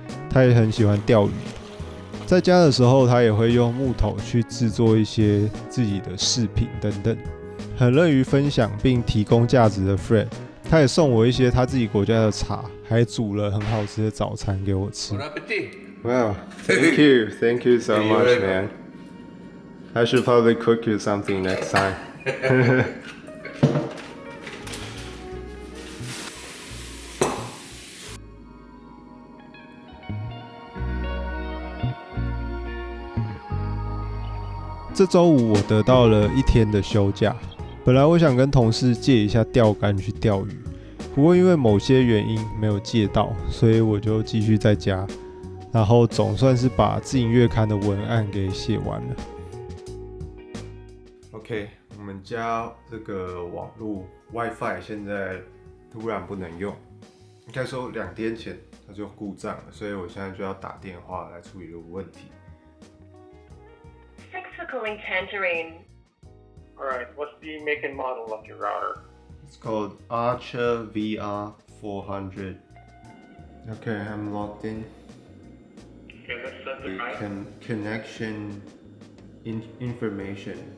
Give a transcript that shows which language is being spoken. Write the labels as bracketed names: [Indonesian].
[Chinese] 他也很喜欢钓鱼。在家的时候，他也会用木头去制作一些自己的饰品等等。很乐于分享并提供价值的 Fred， 他也送我一些他自己国家的茶，还煮了很好吃的早餐给我吃。 [English] Wow, thank you, thank you so much, man. I should probably cook you something next time. [Chinese] 这周五我得到了1天的休假。本来我想跟同事借一下钓竿去钓鱼，不过因为某些原因没有借到，所以我就继续在家，然后总算是把自营月刊的文案给写完了。 OK， 我们家这个网络 WiFi 现在突然不能用，应该说2天前它就故障了，所以我现在就要打电话来处理这个问题。 [English] Thanks for calling Tangerine. Alright, what's the make and model of your router? It's called Archer VR 400. Okay, I'm logged in. Okay, let's set the time. Connection information.